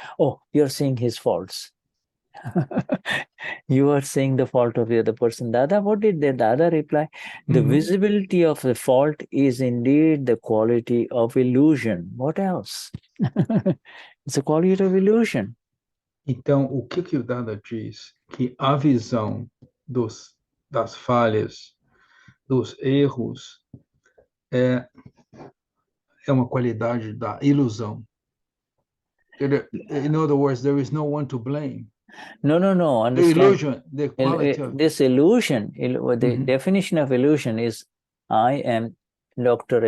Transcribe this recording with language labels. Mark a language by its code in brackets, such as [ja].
[en] Oh, you're seeing his faults. You are seeing the fault of the other person. Dada, what did the Dada reply? The visibility of the fault is indeed the quality of illusion. What else? It's a quality of illusion. [pt] Então, o que o Dada diz? Que a visão das falhas, dos erros, é uma qualidade da ilusão. [en] In other words, there is no one to blame. No. Understand. The illusion, the quality of... This illusion, the definition of illusion is, I am Dr.